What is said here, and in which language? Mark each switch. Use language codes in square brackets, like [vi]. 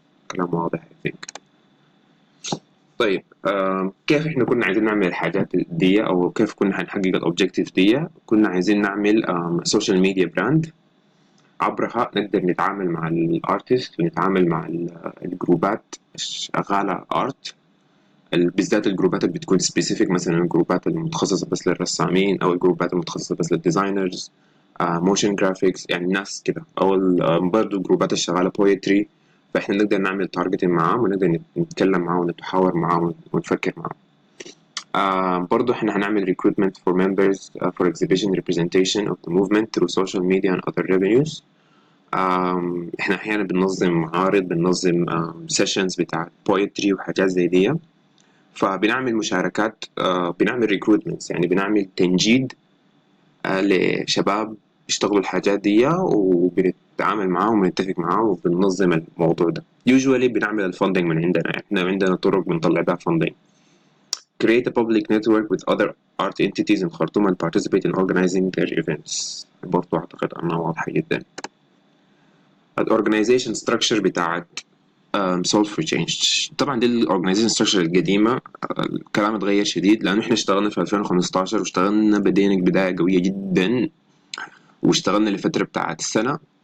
[ar] كلام واضح [en] I think. [ar] طيب، كيف احنا كنا عايزين نعمل الحاجات دي، او كيف كنا هنحقق الاوبجكتيف دي؟ كنا عايزين نعمل سوشيال ميديا براند، عبرها نقدر نتعامل مع الارتست ونتعامل مع الجروبات شغالة ارت، بالذات الجروبات اللي بتكون سبيسيفيك، مثلا الجروبات المتخصصة بس للرسامين، او الجروبات المتخصصة بس للديزاينرز، موشن جرافيكس، يعني الناس كده، او برضه الجروبات الشغالة بويتري. فاحنا نقدر نعمل تارجتنج معاهم، ونقدر نتكلم معاهم ونتحاور معاهم ونفكر معاهم. برضو احنا هنعمل [en] recruitment for members for exhibition representation of the movement through social media and other revenues. [ar] احنا احيانا بننظم معارض، بننظم sessions بتاع poetry وحاجات زي دي. فبنعمل مشاركات، بنعمل recruitments، يعني بنعمل تنجيد لشباب بيشتغلوا الحاجات دي وبنتعامل معاهم ونتفق معاهم وبننظم الموضوع ده. usually بنعمل الفندنج من عندنا، احنا عندنا طرق بنطلع بها فندنج. [en] create a public network with other art entities in Khartoum and participate in organizing their events. [ar] برضو أعتقد أنها واضحة جدا. الأورجنايزيشن ستراكشر بتاعت solve for change. طبعا دي الأورجنايزيشن ستراكشر القديمة. الكلام اتغير شديد لأنه احنا اشتغلنا في 2015 واشتغلنا بدينا بداية قوية جدا واشتغلنا لفترة بتاعت السنة.